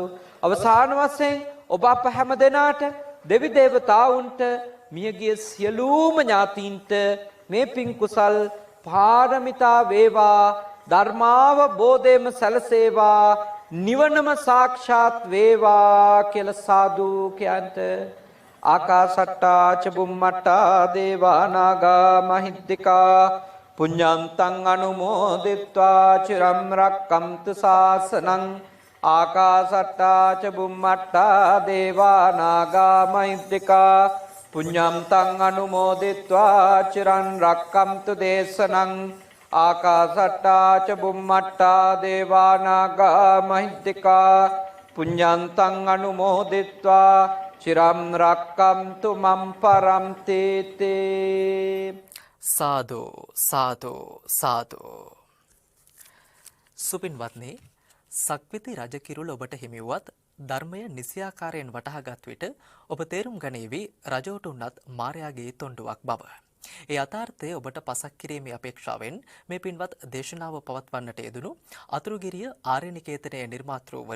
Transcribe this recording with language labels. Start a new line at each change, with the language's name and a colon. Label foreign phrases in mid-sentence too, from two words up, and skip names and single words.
Sinhala: අවසාන වශයෙන් ඔබ අප හැම දෙනාට දෙවි දේවතාවුන්ට මියගිය සියලුම ඥාතීන්ට මේ පින් කුසල් පාරමිතා වේවා. ධර්මාවබෝධයම සැලසේවා. නිවනම සාක්ෂාත් වේවා කියලා සාදු කියන්ට.
Pali: ආකාසට්ටා ච බුම්මට්ටා දේවා නාග මහිද්దికා පුඤ්ඤන්තං අනුමෝදිත්වා චිරම් රක්කන්තු ශාසනං. ආකාසට්ටා ච බුම්මට්ටා දේවා නාග මහිද්దికා පුඤ්ඤන්තං අනුමෝදිත්වා චිරන් රක්කන්තු දේශනං. ආකාසට්ටා ච බුම්මට්ටා දේවා නාග මහිද්దికා පුඤ්ඤන්තං අනුමෝදිත්වා චිරම් රක්කන්තු මම් පරන්ති තේ.
Sinhala: සාදු සාදු සාදු. සුපින්වත්නි, සක්විති රජකිරුළ ඔබට හිමිවුවත් ධර්මය නිසියාකාරයෙන් වටහාගත් විට ඔබ තේරුම් ගනීවි රජෝට උනත් මායාගේ තොණ්ඩුවක් බව. ඒ අතාර්ථය ඔබට පසක් කිරීමේ අපේක්ෂාවෙන් මේ පින්වත් දේශනාව පවත්වන්නට යෙදුණු අතුරුගිරිය ආර්යනිකේතනයේ නිර්මාතෘවර